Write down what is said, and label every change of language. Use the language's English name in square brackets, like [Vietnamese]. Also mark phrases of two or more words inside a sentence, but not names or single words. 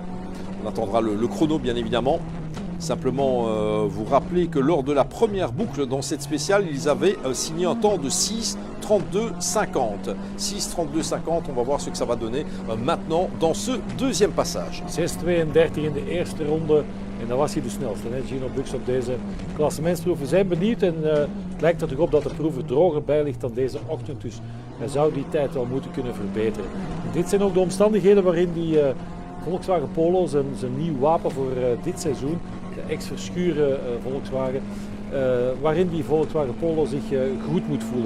[French] On attendra le chrono bien évidemment. Simplement vous rappeler que lors de la première boucle dans cette spéciale, ils avaient signé un temps de 6:32:50. 6:32:50, on va voir ce que ça va donner maintenant dans ce deuxième passage. [Dutch] 6:32 in de eerste ronde en dat was hij de snelste, hè? Gino Bux op deze klassementsproef. We zijn benieuwd en het lijkt er toch op dat de proef er droger bij ligt dan deze ochtend, dus hij zou die tijd wel moeten kunnen verbeteren. En dit zijn ook de omstandigheden waarin die Volkswagen Polo zijn nieuw wapen voor dit seizoen, de ex-Verschuren Volkswagen, waarin die Volkswagen Polo zich goed moet voelen.